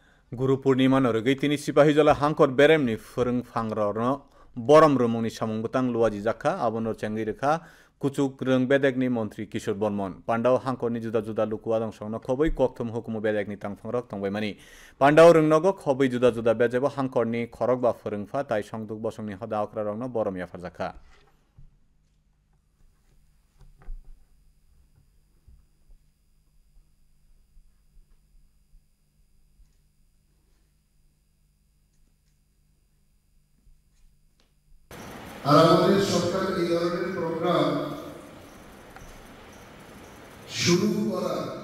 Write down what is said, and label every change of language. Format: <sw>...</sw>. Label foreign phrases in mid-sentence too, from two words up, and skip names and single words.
<trp>गुरु पूर्णिमा नरगै तिनी सिपाही जला हांकर बेरेमनि फोरों फांग्रनो बरम रमुनि सामुं बतang लुआजी जाखा आबनो चेंगि रेखा कुचुक रंग बेदेगनि मंत्री किशोर बर्मन पांडाव हांकरनि जुदा जुदा लुकुआ दंसंनो खबै कक्थुम हुकुम बेदेगनि तांफंरक तंबायमानि पांडाव रंगनगो खबै जुदा जुदा बेजेबो हांकरनि खरक बा फोरोंफा ताइ संदुक बसंनि हदा अक्रा रंगनो बरम याफार जाखा</trp> <bn>আর আমাদের সরকার এই ধরনের প্রোগ্রাম শুরু করার</bn>